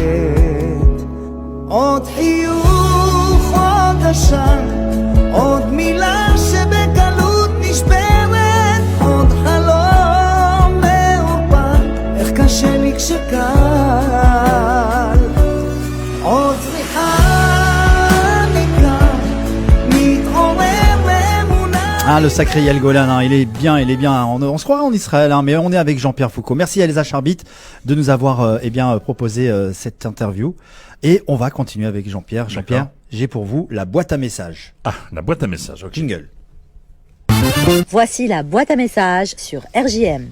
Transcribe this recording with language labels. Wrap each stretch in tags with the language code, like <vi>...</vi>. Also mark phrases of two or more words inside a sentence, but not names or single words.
<he>עוד חיוך, עוד עשן, עוד מילה שבקלות נשברת, עוד חלום מעורפל, איך קשה לי כשקל. עוד זריחה אני כאן, מתעורר מאמונה.</he> <fr>Ah, le sacré Yael Golan, hein, il est bien. On se croirait en Israël, hein, mais on est avec Jean-Pierre Foucault. Merci à Elsa Charbit de nous avoir proposé cette interview. Et on va continuer avec Jean-Pierre. Jean-Pierre, j'ai pour vous la boîte à messages. Ah, la boîte à messages, ok. Jingle. Voici la boîte à messages sur RJM.</fr>